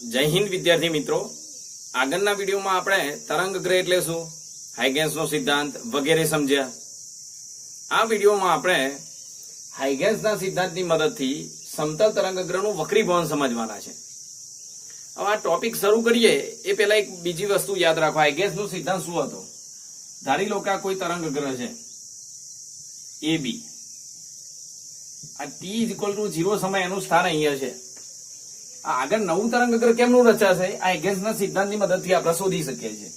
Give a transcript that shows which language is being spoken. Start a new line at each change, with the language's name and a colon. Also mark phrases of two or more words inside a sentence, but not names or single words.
Gujarati: હિંદ વિદ્યાર્થી મિત્રો, આગળના વિડિયોમાં આપણે તરંગ ગ્રહ એટલે શું, હાઇગેન્સનો સિદ્ધાંત વગેરે સમજ્યા। આ વિડિયોમાં આપણે હાઇગેન્સના સિદ્ધાંતની મદદથી સમતલ તરંગ ગ્રહનું વક્રીભવન સમજવાના છે। હવે આ ટોપિક શરૂ કરીએ એ પહેલા એક બીજી વસ્તુ યાદ રાખો, હાઇગેન્સનો સિદ્ધાંત શું હતો। ધારી લો કે આ કોઈ તરંગ ગ્રહ છે એ બી, આ t=0 સમય એનું સ્થાન અહીંયા છે। આ આગળ નવું તરંગ ગ્રહ કેમનું રચાશે આ હાઇગેન્સના સિદ્ધાંતની મદદથી આપણે શોધી શકીએ છીએ।